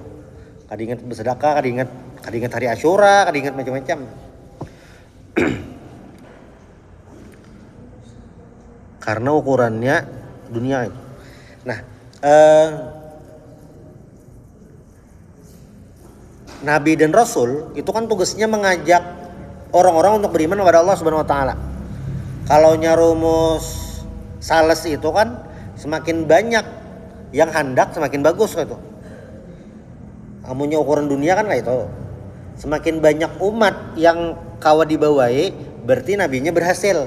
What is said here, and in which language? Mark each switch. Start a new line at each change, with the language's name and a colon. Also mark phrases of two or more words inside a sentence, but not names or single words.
Banjar: Kada ingat bersedekah, kada ingat hari Asyura, kada ingat macam-macam.
Indonesian: Karena ukurannya dunia itu. Nah, Nabi dan Rasul itu kan tugasnya mengajak orang-orang untuk beriman kepada Allah
Arabic: سبحانه وتعالى.
Indonesian: Kalau rumus sales itu kan semakin banyak yang hendak semakin bagus gitu.
Banjar: Amunnya ukuran dunia kan kayak itu. Semakin banyak umat yang kawa dibawai berarti nabinya berhasil.